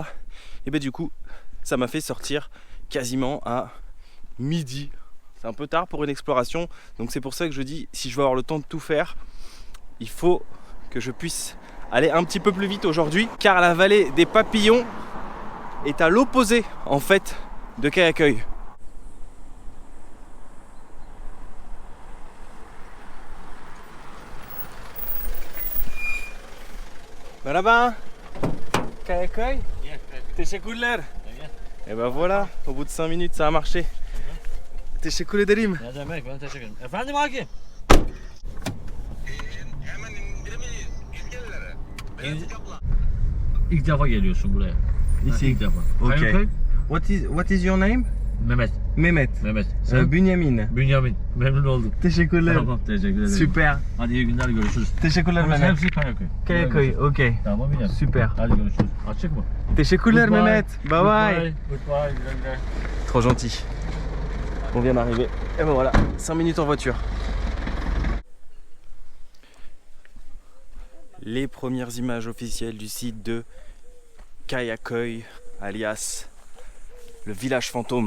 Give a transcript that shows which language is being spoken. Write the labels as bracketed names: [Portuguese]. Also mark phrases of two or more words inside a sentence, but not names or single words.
[French] Et du coup, ça m'a fait sortir quasiment à midi. C'est un peu tard pour une exploration, donc c'est pour ça que je dis, si je veux avoir le temps de tout faire, il faut que je puisse aller un petit peu plus vite aujourd'hui, car la vallée des papillons est à l'opposé, en fait, de Kayaköy. [Turkish] Merhaba. Kayaköy. Teşekkürler. [French] Et ben voilà, au bout de 5 minutes ça a marché. [Turkish] Teşekkür ederim. Ne demek, ben teşekkür ederim. Efendim hakim? Hemen indiremeyiz. İskellere. İlk defa geliyorsun buraya. İlk defa. Okay. Kayaköy? [English] What is your name? [Turkish] Mehmet. Mehmet. Mehmet. Sen? Bünyamin. Bünyamin. Memnun oldum. Teşekkürler. Tamam, teşekkür ederim. Süper. Hadi iyi günler, görüşürüz. Teşekkürler Burası Mehmet. hepsi Kayaköy. Kayaköy, okey. Tamam yine. Super. Hadi görüşürüz. Açık mı? Teşekkürler Goodbye. [English] Mehmet. Bye bye. [Turkish] Goodbye. Güle güle. [French] Trop gentil. On vient d'arriver. Et ben voilà, 5 minutes en voiture. Les premières images officielles du site de Kayaköy, alias le village fantôme.